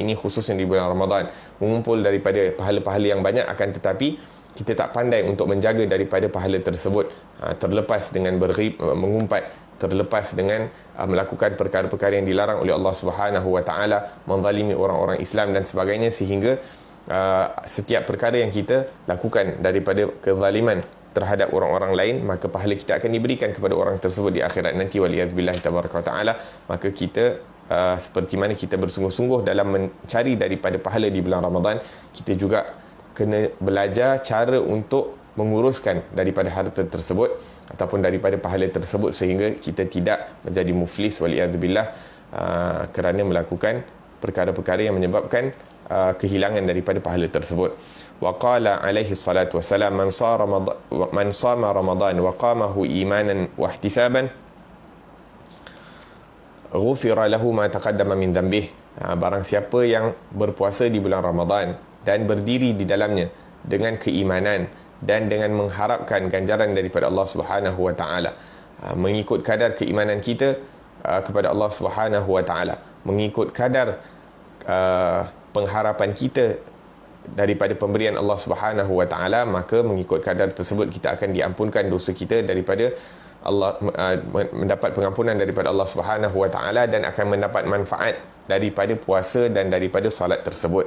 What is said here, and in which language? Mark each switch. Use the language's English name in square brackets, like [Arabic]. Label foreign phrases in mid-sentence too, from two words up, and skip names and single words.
[Malay] bumi ini, khususnya di bulan Ramadan, mengumpul daripada pahala-pahala yang banyak, akan tetapi kita tak pandai untuk menjaga daripada pahala tersebut, terlepas dengan mengumpat, terlepas dengan melakukan perkara-perkara yang dilarang oleh Allah [Arabic] سبحانه وتعالى, [Malay] menzalimi orang-orang Islam dan sebagainya, sehingga setiap perkara yang kita lakukan daripada kezaliman terhadap orang-orang lain, maka pahala kita akan diberikan kepada orang tersebut di akhirat nanti, [Arabic] والعياذ بالله تبارك وتعالى. [Malay] Maka kita seperti mana kita bersungguh-sungguh dalam mencari daripada pahala di bulan Ramadan, kita juga kena belajar cara untuk menguruskan daripada harta tersebut ataupun daripada pahala tersebut, sehingga kita tidak menjadi muflis, waliyadzubillah, kerana melakukan perkara-perkara yang menyebabkan kehilangan daripada pahala tersebut. [Arabic] وقال عليه الصلاة والسلام من صام رمضان وقامه إيمانا واحتسابا غفر له ما تقدم من ذنبه. [Malay] Barang siapa yang berpuasa di bulan Ramadan dan berdiri di dalamnya dengan keimanan dan dengan mengharapkan ganjaran daripada Allah [Arabic] سبحانه وتعالى, [Malay] mengikut kadar keimanan kita kepada Allah [Arabic] سبحانه وتعالى, [Malay] mengikut kadar pengharapan kita daripada pemberian Allah [Arabic] سبحانه وتعالى, [Malay] maka mengikut kadar tersebut kita akan diampunkan dosa kita daripada Allah, mendapat pengampunan daripada Allah [Arabic] سبحانه وتعالى, [Malay] dan akan mendapat manfaat daripada puasa dan daripada solat tersebut.